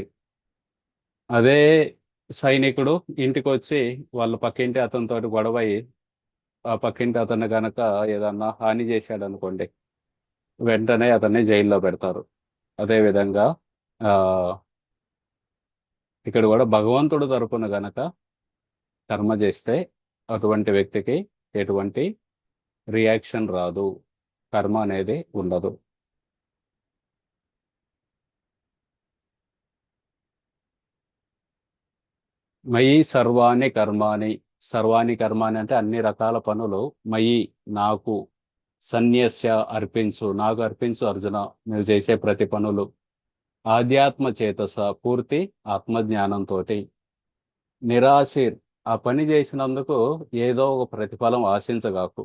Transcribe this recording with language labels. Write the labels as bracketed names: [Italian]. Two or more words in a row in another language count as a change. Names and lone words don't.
[Telugu] అదే సైనికుడు ఇంటికి వచ్చి వాళ్ళ పక్కింటి అతనితో గొడవ అయ్యి, ఆ పక్కింటి అతన్ని గనక ఏదన్నా హాని చేశాడు అనుకోండి, వెంటనే అతన్ని జైల్లో పెడతారు. అదేవిధంగా ఇక్కడ కూడా భగవంతుడు తరపున గనక కర్మ చేస్తే అటువంటి వ్యక్తికి ఎటువంటి రియాక్షన్ రాదు, కర్మ అనేది ఉండదు. [Sanskrit] మయి సర్వాణి కర్మాని. సర్వాణి కర్మాని [Telugu] అంటే అన్ని రకాల పనులు. మయి, నాకు. సన్యస్య, అర్పించు, నాకు అర్పించు అర్జున నువ్వు చేసే ప్రతి పనులు. [Sanskrit] ఆధ్యాత్మ చేతస, [Telugu] పూర్తి ఆత్మజ్ఞానంతో. నిరాశిర్, ఆ పని చేసినందుకు ఏదో ఒక ప్రతిఫలం ఆశించగాకు.